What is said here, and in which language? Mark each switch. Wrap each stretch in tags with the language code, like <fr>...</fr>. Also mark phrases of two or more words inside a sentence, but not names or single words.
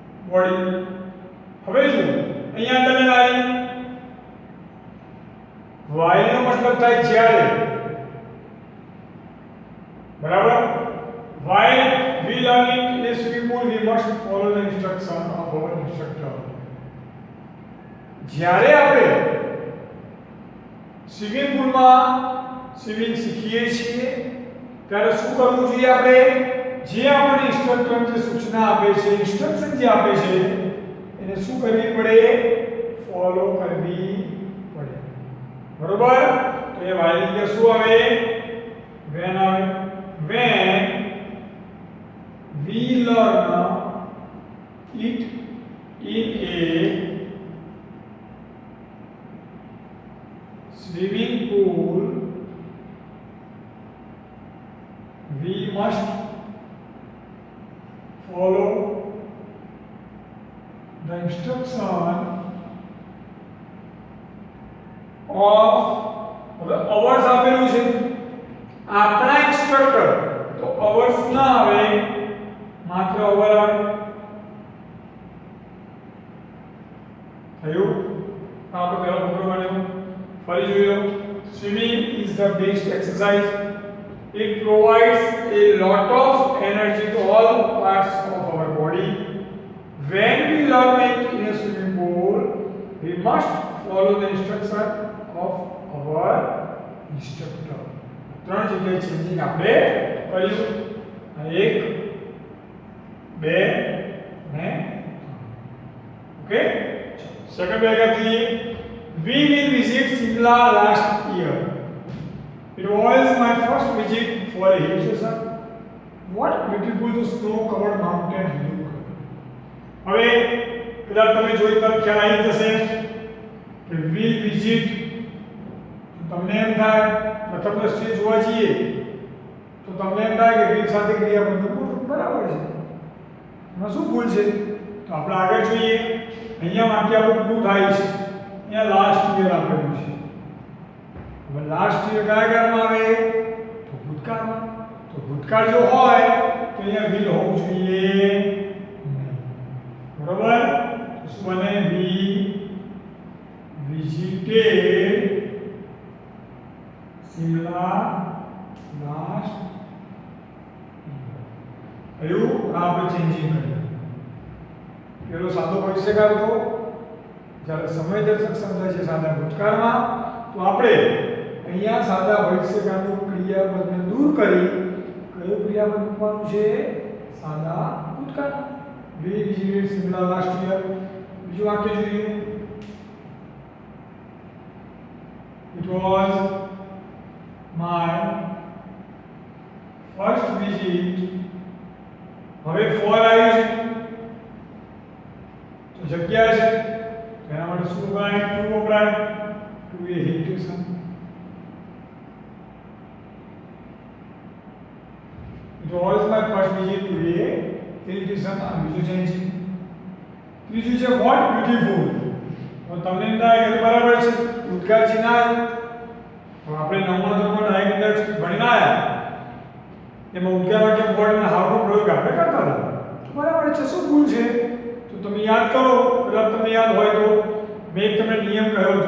<gu>બોડી. હવે જુઓ અહીંયા તમે લાવી while નો મતલબ થાય જ્યારે, બરાબર.</gu> <en>while we learning in a swimming pool we must follow the instruction of our instructor.</en> <gu>જ્યારે આપણે સ્વિમિંગ પુલમાં સ્વિમિંગ શીખીએ છીએ ત્યારે શું કરવું જોઈએ? આપણે જે આપણને ઇન્સ્ટ્રક્ટર જે સૂચના આપે છે, ઇન્સ્ટ્રક્શન જે આપે છે એને શું કરવી પડે? ફોલો કરવી પડે, બરોબર. તો એ while ની શું આવે? when આવે.</gu> <en>when we learn it in a swimming pool we must follow the instruction of hours</en> <gu>આપેલું છે આપણા ઇન્સ્ટ્રક્ટર, તો hours ના આવે, માત્ર hour આવે. થયું? આપણે પહેલો ફકરો બન્યો. ફરી જોઈ લો.</gu> <en>swimming is the best exercise. It provides a lot of energy to all parts of our body. When we learn it in a swimming pool, we must follow the instruction of our instructor.</en> <gu>ત્રણ જગ્યાએ ચેન્જિંગ આપણે કર્યું. એક, બે ને ઓકે.</gu> <en>second paragraph</en> <gu>જોઈએ.</gu> <en>We will visit Shimla last year. It was my first visit for a hill station. What beautiful snow-covered mountains look.</en> <gu>હવે કદાચ તમે જોઈ તો ખ્યાલ આવી જશે કે</gu> <en>will visit.</en> <gu>તમને એમ થાય પ્રથમ દ્રષ્ટિએ જોવા જઈએ તો તમને એમ થાય કે will સાથે ક્રિયાપદ બરાબર છે, એમાં શું ભૂલ છે? તો આપણે આગળ જોઈએ. અહીંયા વાક્ય આપણું પૂરું થાય છે. અહીંયા</gu> <en>last year</en> <gu>આપેલું છે. હવે</gu> <en>last year</en> <gu>કયા કાળમાં આવે? તો ભૂતકાળમાં. તો ભૂતકાળ જો હોય તો અહીંયા will હોવું જોઈએ નહીં, બરોબર. તો શું બને?</gu> <en>we visited Shimla last year.</en> <gu>એવું આ આપણે ચેન્જિંગ કર્યું. પેલો સાદો ભવિષ્યકાળ હતો, જ્યારે સમયદર્શક સમજાય છે સાદા ભૂતકાળમાં, તો આપણે અહીંયા સાદા ભવિષ્યકાળનું ક્રિયાપદને દૂર કરી કયું ક્રિયાપદ મૂકવાનું છે? સાદા ભૂતકાળ.</gu> <en>We visited Shimla last year.</en> <gu>બીજું વાક્ય જોઈએ.</gu> <en>It was my first visit.</en> <gu>હવે for આવ્યું છે તો જગ્યા છે, એના માટે શું વપરાય? to વપરાય.</gu> <en>to a hill station. It was my first visit to a hill station.</en> <gu>આ બીજું ચેન્જ. ત્રીજું છે</gu> <en>what beautiful.</en> <gu>તો તમને એમ થાય કે બરાબર છે, ઉદ્ગાર ચિહ્ન આવ્યું. તો આપણે નવમા ધોરણમાં ડાયરેક્ટ ભણીને આવ્યા, એમાં ઉદ્ગાર વાક્ય what અને how નો પ્રયોગ આપણે કરતા હતા. તો બરાબર છે, શું ભૂલ છે? તો તમે યાદ કરો, કદાચ તમને યાદ હોય તો મેં એક તમને નિયમ કહ્યો હતો.</gu>